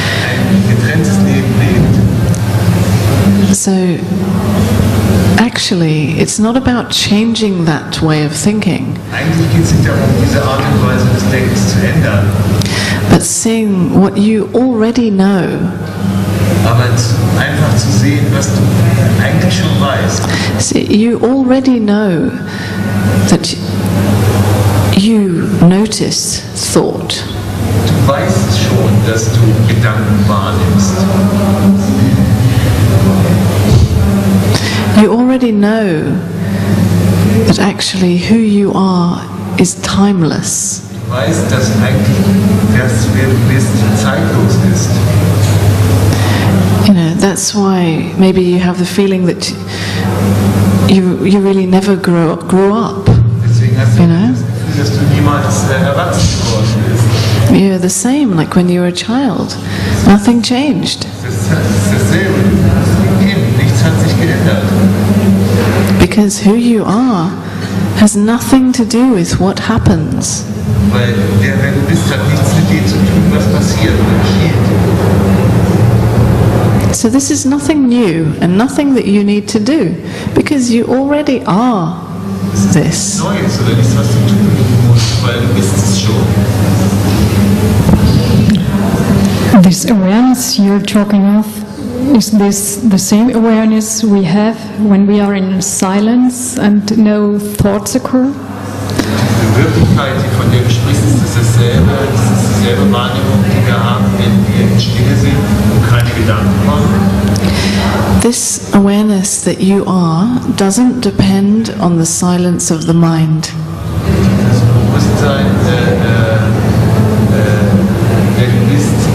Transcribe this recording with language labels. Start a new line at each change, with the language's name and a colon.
German: Ein getrenntes Leben lebt.
English: So, actually, it's not about changing that way of thinking,
German: Eigentlich geht es nicht darum, diese Art und Weise des Denkens zu ändern,
English: but seeing what you already know.
German: aber einfach zu sehen, was du eigentlich schon weißt.
English: See, you already know that you notice thought.
German: Du weißt schon, dass du Gedanken wahrnimmst.
English: You already know that actually who you are is timeless.
German: Du weißt, dass eigentlich das, wer du bist, zeitlos ist.
English: You know, that's why maybe you have the feeling that you really never grew up.
German: Deswegen hast du
English: You know?
German: das Gefühl, dass du niemals erwachsen geworden bist.
English: You're the same like when you were a child. Nothing changed
German: Das ist dasselbe. Eben, nichts hat sich geändert.
English: because who you are has nothing to do with what happens.
German: Weil der, wer du bist, hat nichts mit dem zu tun, was passiert oder geschieht.
English: So this is nothing new and nothing that you need to do because you already are this.
German: Neues oder nichts, was du tun musst. weil du bist es schon.
English: This awareness you're talking of, is this the same awareness we have when we are in silence and no thoughts occur?
German: Die Wirklichkeit, von der du sprichst, ist dieselbe Wahrnehmung, die wir haben, wenn wir in Stille sind und keine Gedanken machen.
English: This awareness that you are doesn't depend on the silence of the mind.
German: Das Bewusstsein, der du bist,